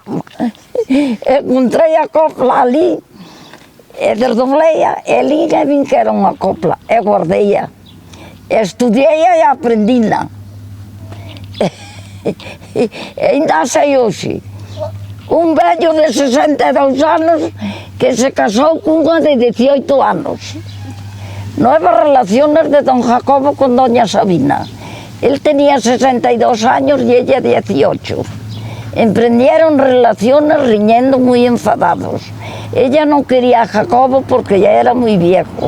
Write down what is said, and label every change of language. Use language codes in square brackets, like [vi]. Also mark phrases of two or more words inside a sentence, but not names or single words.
[gl] Encontrei a copla ali, e desdobleia, e li e vin que era unha copla, e guardeia. Estudiei-a e aprendina. E ainda sei hoxe. Un vello de 62 anos que se casou cunha de 18 anos. [es] Nuevas relaciones de don Jacobo con doña Sabina. Él tenía 62 años y ella 18. Emprendieron relaciones riñendo muy enfadados. Ella no quería a Jacobo porque ya era muy viejo.